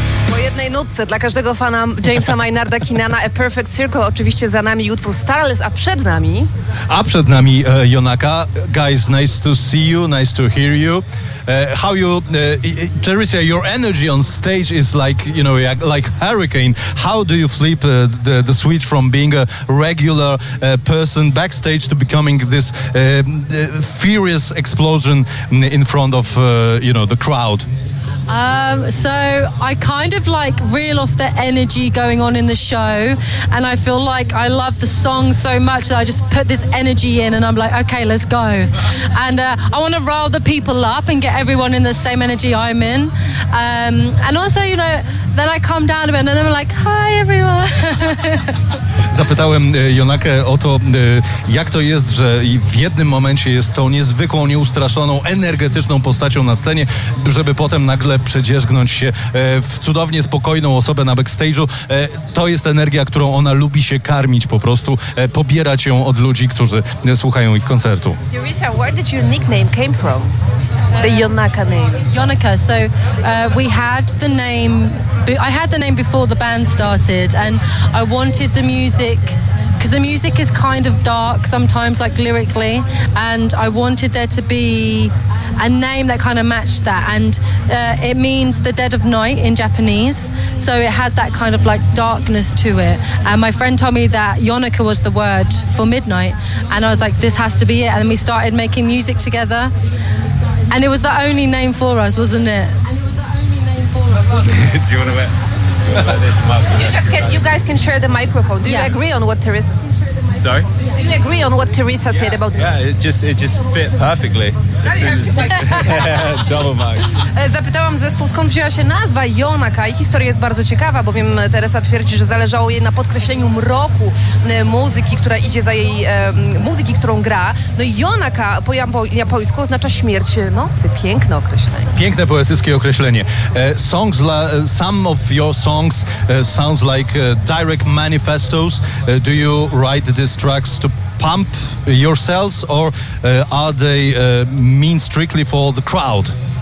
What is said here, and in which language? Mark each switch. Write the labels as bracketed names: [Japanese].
[Polish] Po jednej nutce dla każdego fana Jamesa Maynarda Keenana, A Perfect Circle, oczywiście za nami utwór Starless, a przed nami... A przed nami Jonaka. [English] Guys, nice to see you, nice to hear you. How you... Teresia, your energy on stage is like, you know, like hurricane. How do you flip the switch from being a regular person backstage to becoming this furious explosion in front of, you know, the crowd? So I kind of like reel off the energy going on in the show, and I feel like I love the song so much that I just put this energy in and I'm like, okay, let's go. And I want to rile the people up and get everyone in the same energy I'm in. And also, you know, then I calm down a bit and then I'm like, hi everyone. [Polish] Zapytałem Jonakę o to, jak to jest, że w jednym momencie jest tą niezwykłą, nieustraszoną, energetyczną postacią na scenie, żeby potem nagle przedzierzgnąć się w cudownie spokojną osobę na backstage'u. To jest energia, którą ona lubi się karmić po prostu, pobierać ją od ludzi, którzy słuchają ich koncertu. [English] Teresia, where did your nickname came from? The Jonaka name. Jonaka. So we had the name. I had the name before the band started, and I wanted the music, because the music is kind of dark sometimes, like lyrically, and I wanted there to be a name that kind of matched that, and it means the dead of night in Japanese, so it had that kind of like darkness to it. And my friend told me that Jonaka was the word for midnight, and I was like, this has to be it. And then we started making music together, and it was the only name for us, wasn't it? Do you want to wear this mic? You just can. You guys can share the microphone. Do you agree on what Teresa? Sorry. Do you agree on what Teresa said about? Yeah, it just fit perfectly. As soon as double mic. [Polish] Zapytałam zespół, skąd wzięła się nazwa Jonaka, i historia jest bardzo ciekawa, bowiem Teresa twierdzi, że zależało jej na podkreśleniu mroku muzyki, która idzie za jej muzyki, którą gra. No i Jonaka po japońsku oznacza śmierć nocy. Piękne określenie. Piękne poetyckie określenie. [English] Songs some of your songs sounds like direct manifestos. Do you write these tracks to pump yourselves, or are they mean strictly for the crowd?